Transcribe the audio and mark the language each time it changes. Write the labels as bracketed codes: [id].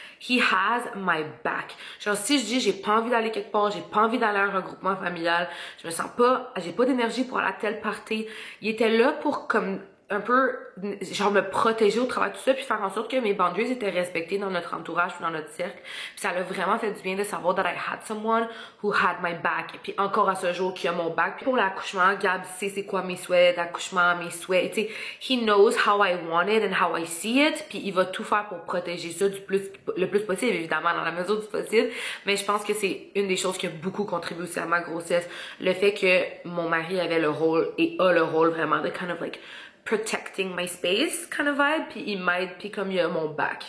[en] He has my back. [fr] Genre, si je dis j'ai pas envie d'aller quelque part, j'ai pas envie d'aller à un regroupement familial, je me sens pas, j'ai pas d'énergie pour aller à telle party, il était là pour comme un peu, genre, me protéger au travers de tout ça, puis faire en sorte que mes boundaries étaient respectées dans notre entourage, puis dans notre cercle. Puis ça a vraiment fait du bien de savoir [en] that I had someone who had my back. [fr] Et puis encore à ce jour, qui a mon back. Puis pour l'accouchement, Gab sait c'est quoi mes souhaits d'accouchement, mes souhaits. Tu sais, [en] he knows how I want it and how I see it. [fr] Puis il va tout faire pour protéger ça le plus possible, évidemment, dans la mesure du possible. Mais je pense que c'est une des choses qui a beaucoup contribué aussi à ma grossesse. Le fait que mon mari avait le rôle, et a le rôle vraiment de [en] kind of like protecting my space kind of vibe, [fr] puis il m'aide, puis comme il a mon back.